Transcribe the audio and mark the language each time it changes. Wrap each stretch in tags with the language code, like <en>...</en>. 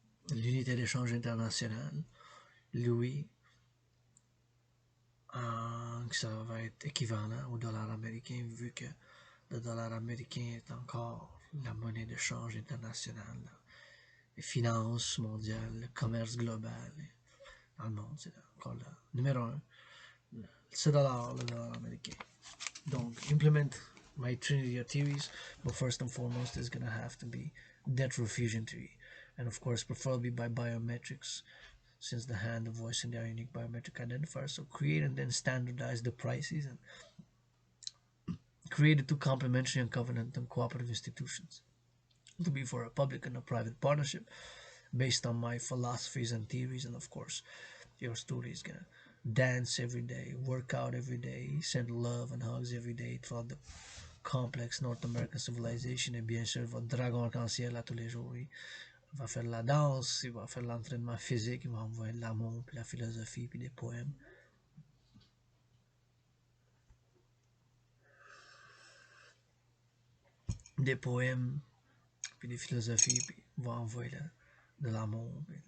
<fr>L'unité d'échange international, l'UI, ça va être équivalent au dollar américain, vu que le dollar américain est encore la monnaie d'échange internationale. Les finances mondiales, le commerce global dans le monde, c'est encore le numéro 1. Le dollar américain.</fr> <en>Donc, implement my Trinity of theories, but first and foremost is going to have to be debt refusion theory. And of course, preferably by biometrics, since the hand, the voice, and their unique biometric identifiers. So create and then standardize the prices and create the two complementary and covenant and cooperative institutions to be for a public and a private partnership based on my philosophies and theories. And of course, your story is gonna dance every day, work out every day, send love and hugs every day throughout the complex North American civilization.</en> <fr>Et bien sûr, votre dragon arc-en-ciel à tous les jours. Il va faire de la danse, il va faire de l'entraînement physique, il va envoyer de l'amour, puis la philosophie, puis des poèmes. Des poèmes, puis des philosophies, puis il va envoyer de l'amour.</fr>